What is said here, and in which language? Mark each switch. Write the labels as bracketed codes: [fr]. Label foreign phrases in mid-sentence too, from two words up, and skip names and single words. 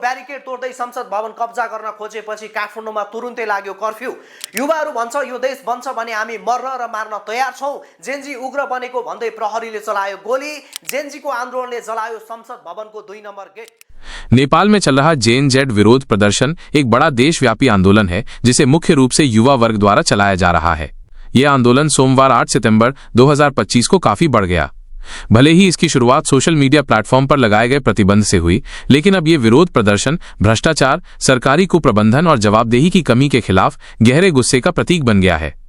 [ne] ब्यारिकेड तोड्दै संसद भवन कब्जा गर्न खोजेपछि काठमाडौँमा तुरुन्तै लाग्यो कर्फ्यू। युवाहरू भन्छ यो देश बन्छ भने हामी मर्न र मार्न तयार छौं। जेनजी उग्र बनेको भन्दै प्रहरीले चलायो गोली। जेनजीको आन्दोलनले जलायो संसद भवनको 2 नम्बर गेट। [hi] नेपाल में चल रहा जेन-जेड विरोध प्रदर्शन एक बड़ा देशव्यापी आंदोलन है जिसे मुख्य रूप से युवा वर्ग द्वारा चलाया जा रहा है। यह आंदोलन सोमवार 8 सितंबर 2025 को काफी बढ़ गया। भले ही इसकी शुरुआत सोशल मीडिया प्लेटफॉर्म पर लगाए गए प्रतिबंध से हुई, लेकिन अब ये विरोध प्रदर्शन भ्रष्टाचार, सरकारी कुप्रबंधन और जवाबदेही की कमी के खिलाफ गहरे गुस्से का प्रतीक बन गया है।